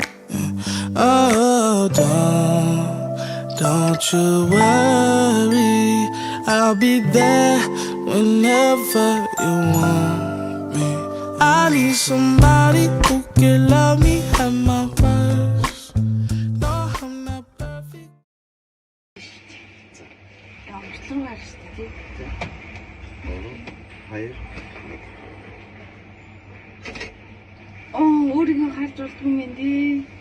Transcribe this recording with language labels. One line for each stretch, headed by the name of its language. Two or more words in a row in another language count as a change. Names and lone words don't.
English: Oh, don't you worry, I'll be there whenever you want me. I need somebody who can love me at my worst. No, I'm not perfect.
Mongolian: Амтлан гарч тий. Хоёр. Өөрийгөө харж болдгүй юм дээ.